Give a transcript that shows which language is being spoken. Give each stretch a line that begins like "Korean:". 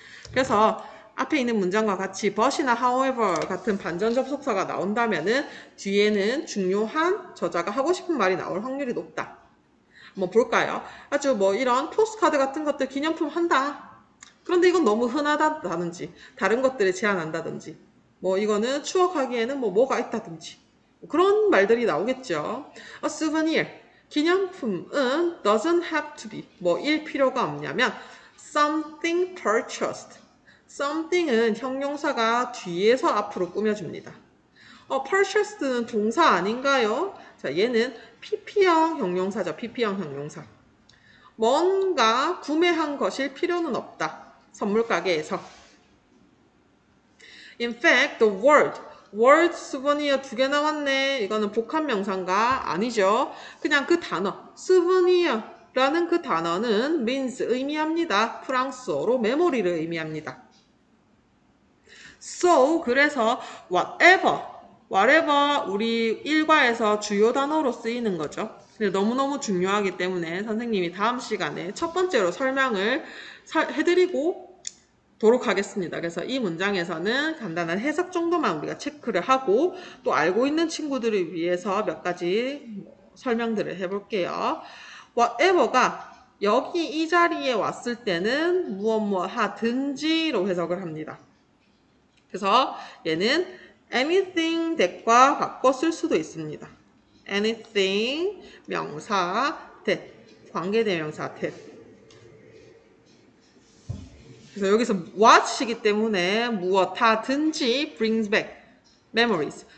Korean: 그래서 앞에 있는 문장과 같이 but이나 however 같은 반전 접속사가 나온다면은 뒤에는 중요한 저자가 하고 싶은 말이 나올 확률이 높다. 한번 볼까요? 아주 뭐 이런 포스카드 같은 것들 기념품 한다. 그런데 이건 너무 흔하다든지 다른 것들을 제한한다든지 뭐 이거는 추억하기에는 뭐가 있다든지 그런 말들이 나오겠죠.
English: A souvenir,
Korean: 기념품은
English: doesn't have to be,
Korean: 뭐일 필요가 없냐면
English: something purchased.
Korean: something은 형용사가 뒤에서 앞으로 꾸며줍니다. purchased는 동사 아닌가요? 자, 얘는 PP형 형용사죠. PP형 형용사. 뭔가 구매한 것일 필요는 없다. 선물 가게에서.
English: In fact, the word souvenir
Korean: 2개 나왔네. 이거는 복합 명사인가? 아니죠. 그냥 그 단어, souvenir라는 그 단어는 means 의미합니다. 프랑스어로 메모리를 의미합니다. So, 그래서 whatever 우리 일과에서 주요 단어로 쓰이는 거죠. 너무너무 중요하기 때문에 선생님이 다음 시간에 첫 번째로 설명을 해드리고 도록 하겠습니다. 그래서 이 문장에서는 간단한 해석 정도만 우리가 체크를 하고 또 알고 있는 친구들을 위해서 몇 가지 설명들을 해볼게요. whatever가 여기 이 자리에 왔을 때는 무엇 하든지로 해석을 합니다. 그래서 얘는 anything that과 바꿔 쓸 수도 있습니다. anything 명사 that 관계대명사 that. 그래서 여기서 what이기 때문에 무엇 하든지
English: brings back memories.